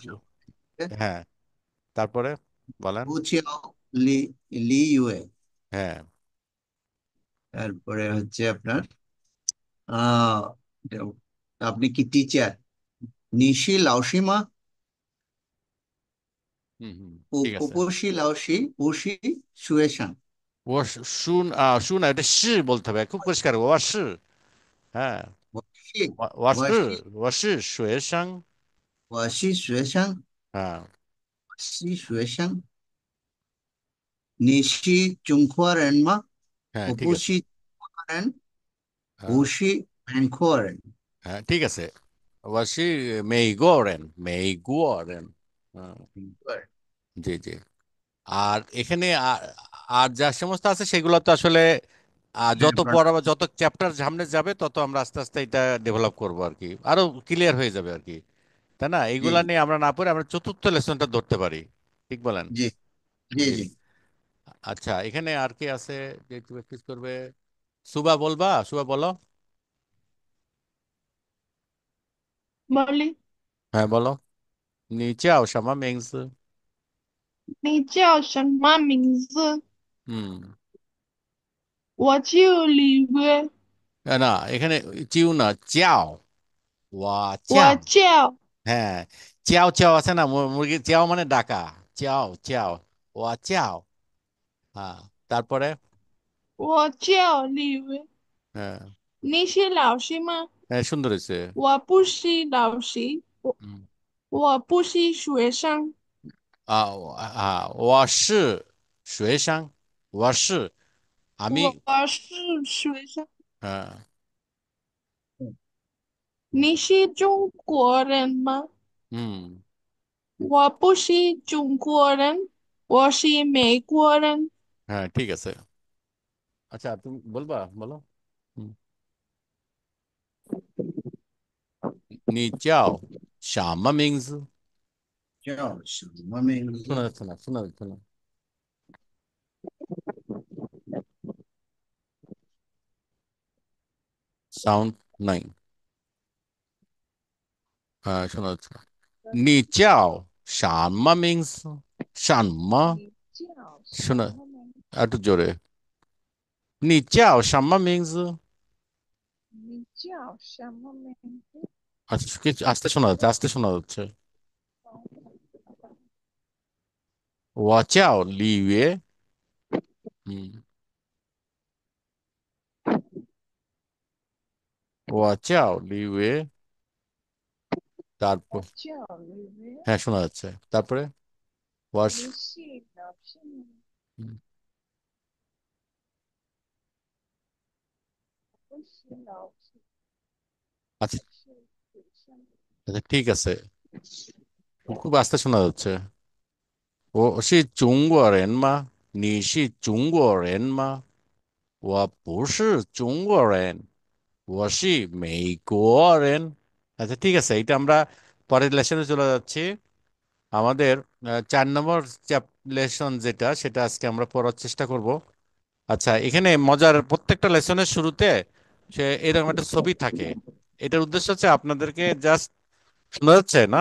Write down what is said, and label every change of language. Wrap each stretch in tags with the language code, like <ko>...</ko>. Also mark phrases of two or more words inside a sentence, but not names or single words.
<bn>হ্যাঁ, তারপরে বলেন।</bn> <zh>我叫李李约.</zh> <bn>হ্যাঁ। তারপরে হচ্ছে আপনার আহ আপনি কি টিচার?</bn> <zh>你是老师吗</zh> <bn>ঠিক আছে।</bn> <zh>不是老师，不是学生。</zh> <bn>শুন এটা是বলতে হবে খুব পরিষ্কার, ও是। হ্যাঁ,</bn> <zh>我是我是我是学生。我是学生，</zh> <bn>হ্যাঁ</bn> <zh>是学生。你是中国人吗？</zh> <bn>হ্যাঁ ঠিক আছে। হ্যাঁ</bn> <zh>我不是中国人，不是韩国人。</zh> <bn>হ্যাঁ ঠিক আছে।</bn> <zh>我是美国人。</zh> <bn>জি জি। আর এখানে আর যা সমস্ত আছে সেগুলো তো আসলে যত পড়া বা যত চ্যাপ্টার সামনে যাবে তত আমরা আস্তে আস্তে এটা ডেভেলপ করবো আর কি, আরো ক্লিয়ার হয়ে যাবে আর কি। তাই না? জি এইগুলা নিয়ে আমরা না পড়ে আমরা চতুর্থ লেসনটা ধরতে পারি। ঠিক বলেন? জি জি জি। জি। আচ্ছা, এখানে আর কি আছে যে একটু প্র্যাকটিস করবে? সুবা বলবা, সুবা বলো। বলি, হ্যাঁ বলো।</bn> <zh>你叫什么名字. 你叫什么名字？</zh> <bn>হুম।</bn> <zh>我叫李约，</zh> <bn>না, এখানে চিউ না, চাও। ওয়া</bn> <zh>我 চাও। 叫</zh> <bn>হ্যাঁ, চাও চাও আছে না, মুরগি চাও মানে ডাকা। চাও চাও,</bn> <zh>我叫.</zh> <bn>হ্যাঁ, তারপরে।</bn> <zh>我叫李约。</zh> <bn>হ্যাঁ</bn> <zh>你是老师吗？</zh> <bn>হ্যাঁ, সুন্দর হয়েছে।</bn> <zh>我不是老师，</zh> <bn>হুম।</bn> <zh>我不是学生，我是学生，我是আমি। 我是学生。</zh> <bn>হ্যাঁ</bn> <zh>你是中国人吗？</zh> <bn>হুম।</bn> <zh>我不是中国人，我是美国人。</zh> <bn>হ্যাঁ ঠিক আছে। আচ্ছা, তুমি বলবা, বলো। হুম।</bn> <zh>你叫什么名字？叫什么名字？</zh> <bn>শোনা যাচ্ছে না, শোনা যাচ্ছে না। সাউন্ড নাই। হ্যাঁ, শোনা যাচ্ছে না।</bn> <zh>你叫什么名字？什么？你叫什</zh> <bn>শোনা,</bn> <zh>么名字？</zh> <bn>একটু জোরে।</bn> <zh>你叫什么名字？你叫什么名字？</zh> <bn>আচ্ছা, কিছু আস্তে শোনা যাচ্ছে, আস্তে শোনা যাচ্ছে।</bn> <zh>我叫李约。হুম। 我叫李约।</zh> <bn>তারপর।</bn> <zh>我叫李约。</zh> <bn>হ্যাঁ, শোনা যাচ্ছে। তারপরে ওয়াশ।</bn> <zh>你是老师吗？不是老师，</zh> <bn>আচ্ছা</bn> <zh>我是学生。</zh> <bn>আচ্ছা ঠিক আছে, খুব আস্তে শোনা যাচ্ছে।</bn> <zh>我是中国人吗？你是中国人吗？我不是中国人，我是美国人।</zh> <bn>আচ্ছা ঠিক আছে, এটা আমরা পরের লেসনে চলে যাচ্ছি। আমাদের 4 নম্বর লেসন যেটা, সেটা আজকে আমরা পড়ার চেষ্টা করব। আচ্ছা, এখানে মজার, প্রত্যেকটা লেসনের শুরুতে সে এরকম একটা ছবি থাকে। এটার উদ্দেশ্য হচ্ছে আপনাদেরকে জাস্ট শোনা যাচ্ছে না?</bn>